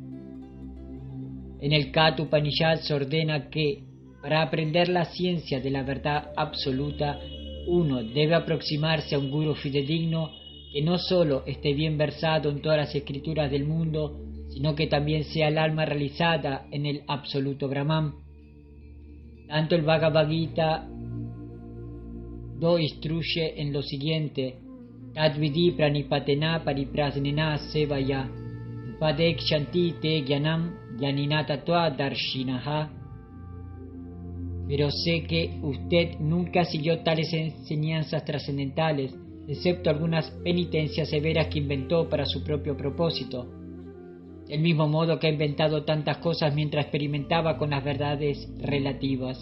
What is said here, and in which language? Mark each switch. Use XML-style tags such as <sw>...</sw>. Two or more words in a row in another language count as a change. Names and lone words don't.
<es>En el Katha Upanishad se ordena que, para aprender la ciencia de la verdad absoluta, uno debe aproximarse a un gurú fidedigno que no solo esté bien versado en todas las escrituras del mundo, sino que también sea el alma realizada en el absoluto Brahman. Tanto el Bhagavad Gita lo instruye en lo siguiente:</es> <sa>Tadvidi pranipatena pariprasnena sevaya upadekshanti te gyanam gyaninatatua darshinaha.</sa> <es>Pero sé que usted nunca siguió tales enseñanzas trascendentales, excepto algunas penitencias severas que inventó para su propio propósito. Del mismo modo que ha inventado tantas cosas mientras experimentaba con las verdades relativas.</es>